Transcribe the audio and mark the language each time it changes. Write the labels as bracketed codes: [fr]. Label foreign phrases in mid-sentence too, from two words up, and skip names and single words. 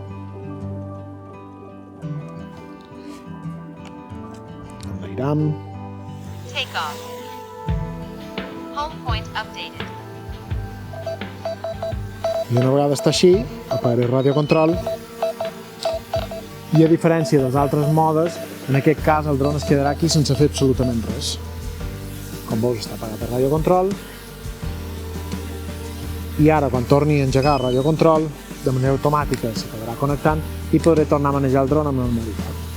[ca] Enlairam. [en] Take off. Home point updated. [ca] I una vegada està així, apaga el radiocontrol i a diferència dels altres modes, en aquest cas el dron es quedarà aquí sense fer absolutament res. Com veus, està apagat el radiocontrol i ara quan torni a engegar el radiocontrol, de manera automàtica s'acabarà connectant i podré tornar a manejar el dron amb normalitat.